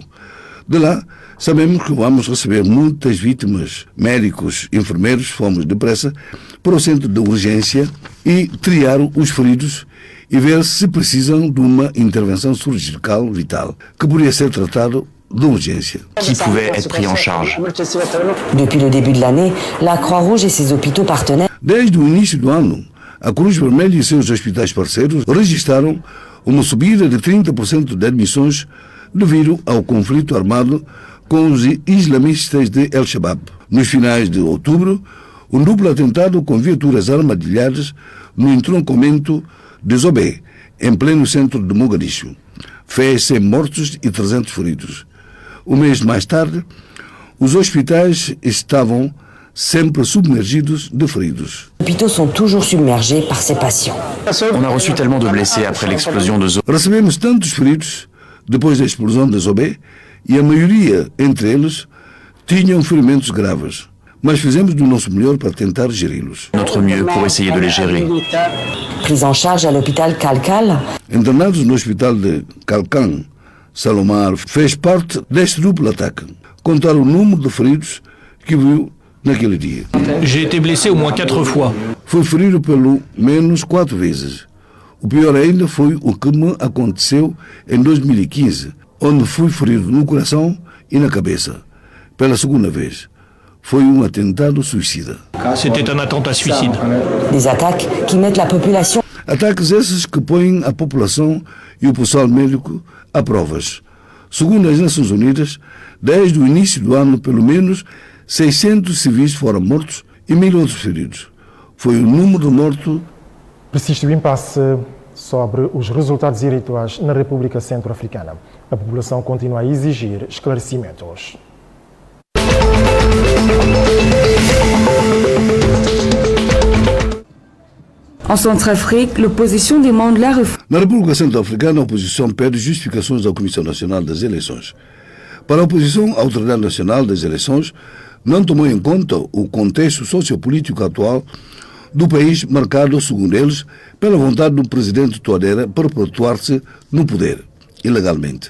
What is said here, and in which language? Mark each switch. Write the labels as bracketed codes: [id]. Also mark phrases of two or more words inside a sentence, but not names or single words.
[pt] De lá, sabemos que vamos receber muitas vítimas. Médicos, enfermeiros, fomos depressa para o centro de urgência e triar os feridos e ver se precisam de uma intervenção cirurgical vital, que poderia ser tratado de urgência. [fr] Qui pouvait être pris en charge. Depuis le début de l'année, la Croix-Rouge et ses hôpitaux partenaires. [pt] Desde o início do ano, a Cruz Vermelha e seus hospitais parceiros registraram uma subida de 30% de admissões devido ao conflito armado com os islamistas de El-Shabaab. Nos finais de outubro, um duplo atentado com viaturas armadilhadas no entroncamento de Zobé, em pleno centro de Mogadishu, fez 100 mortos e 300 feridos. Um mês mais tarde, Os hospitais estavam sempre submergidos de feridos. [fr] Les hôpitaux sont toujours submergés par ces patients. On a reçu tellement de blessés après l'explosion de Zoé. [pt] Recebemos tantos feridos depois da explosão de Zoé e a maioria, entre eles, tinham ferimentos graves. Mas fizemos do nosso melhor para tentar geri-los. [fr] Notre mieux pour essayer de les gérer. Pris en charge à l'hôpital Calcal. [pt] Internados no hospital de Calcan, Salomar fez parte deste duplo ataque. Contar o número de feridos que viu naquele dia. [fr] J'ai été blessé au moins 4 fois. [pt] Fui ferido pelo menos 4 vezes. O pior ainda foi o que me aconteceu em 2015, onde fui ferido no coração e na cabeça. Pela segunda vez. Foi um atentado suicida. [fr] C'était un attentat suicide. Des attaques qui mettent la population. [pt] Ataques esses que põem a população e o pessoal médico a provas. Segundo as Nações Unidas, desde o início do ano, pelo menos 600 civis foram mortos e 1.000 outros feridos. Foi o número de mortos. Persiste o impasse sobre os resultados eleitorais na República Centro-Africana. A população continua a exigir esclarecimentos. [fr] En Centrafrique, l'opposition demande la réforme. [pt] Na República Centro-Africana, a oposição pede justificações à Comissão Nacional das Eleições. Para a oposição, a Autoridade Nacional das Eleições não tomou em conta o contexto sociopolítico atual do país, marcado, segundo eles, pela vontade do presidente Touadéra para perpetuar-se no poder, ilegalmente.